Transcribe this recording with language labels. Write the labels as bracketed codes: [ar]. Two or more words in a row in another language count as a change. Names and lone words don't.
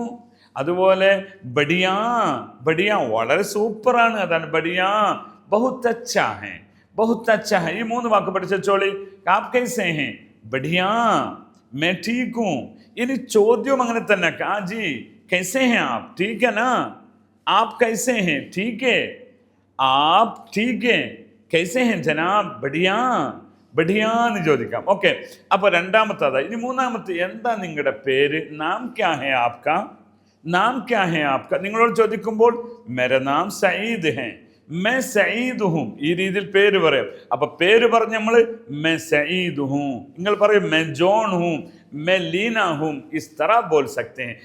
[ml] അതുപോലെ ബഡിയാ, ബഡിയാ വളരെ സൂപ്പറാണ്, അതാണ് ബഡിയാ. [hi] बहुत अच्छा है, बहुत अच्छा है. [ml] ഈ 3 വാക്ക് പഠിച്ചോളി. [hi] आप कैसे हैं, बढ़िया, मैं ठीक हूँ. [ml] ഇനി ചോദ്യം അങ്ങനെ തന്നെ, [hi] क्या जी कैसे हैं आप, ठीक है ना, आप कैसे हैं, ठीक है, आप ठीक है, कैसे हैं जनाब, बढ़िया बढ़िया [ml] എന്ന് ചോദിക്കാം. ഓക്കെ, അപ്പോൾ രണ്ടാമത്തേതാ. ഇനി മൂന്നാമത്തെ, എന്താ നിങ്ങളുടെ പേര്. [hi] नाम क्या है आपका, नाम क्या है आपका. [ml] നിങ്ങളോട് ചോദിക്കുമ്പോൾ [hi] मेरा नाम सईद है, मैं सईद हूँ. [ml] ഈ രീതിയിൽ പേര് പറയാം. അപ്പൊ പേര് പറഞ്ഞ് നമ്മൾ [hi] मैं सईद हूँ, [ml] നിങ്ങൾ പറയും [hi] मैं जॉन हूँ, मैं लीना हूँ, इस तरह बोल सकते हैं.